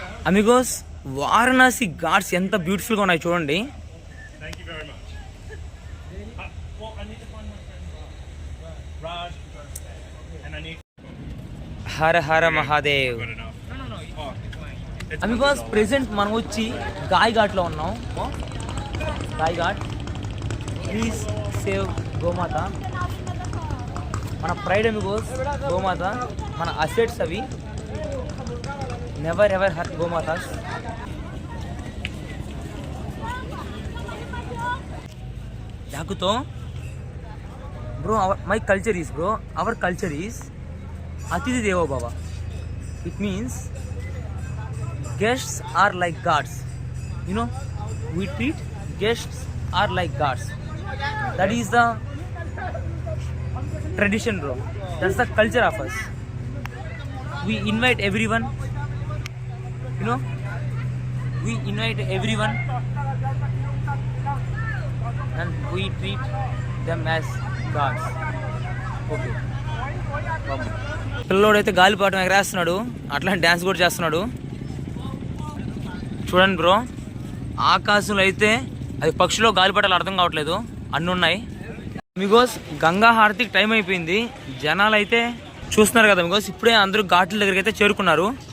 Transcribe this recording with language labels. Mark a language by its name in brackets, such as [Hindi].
[Telugu] Amigos, Varanasi Ghats ఎంత బ్యూటిఫుల్గా ఉన్నాయి చూడండి. [English] Thank you very much. Well, I need to find my friend Raj. And I need. [Hindi] Hara Hara Mahadev. [English] Good enough. No. Oh, it's [Telugu] Amigos, present మనం వచ్చి guy ఘాట్లో ఉన్నాం. Guy ghat. [English] Please save గోమాత. [Telugu] మన ప్రైడ్ అమిగోస్ గోమాత, మన అసెట్స్ అవి. [English] Never ever hurt గోమాతాస్. యాకుతో bro, my culture is bro, our culture is అతిథి దేవో భవ. It means guests are like gods. You know, we treat guests are like gods. That is the tradition, bro. That's the culture of us. We invite everyone. You know, we invite everyone and we treat them as gods. Okay. [Telugu] పిల్లోడైతే గాలిపాటం ఎగరేస్తున్నాడు, అట్లా dance కూడా చేస్తున్నాడు. చూడండి bro, ఆకాశంలో అయితే అది పక్షులో గాలిపటాలు అర్థం కావట్లేదు, అన్నీ ఉన్నాయి. మిగోస్, గంగా హారతికి టైం అయిపోయింది. జనాలు అయితే చూస్తున్నారు కదా మిగోస్, ఇప్పుడే అందరూ ఘాట్ల దగ్గరికి అయితే చేరుకున్నారు.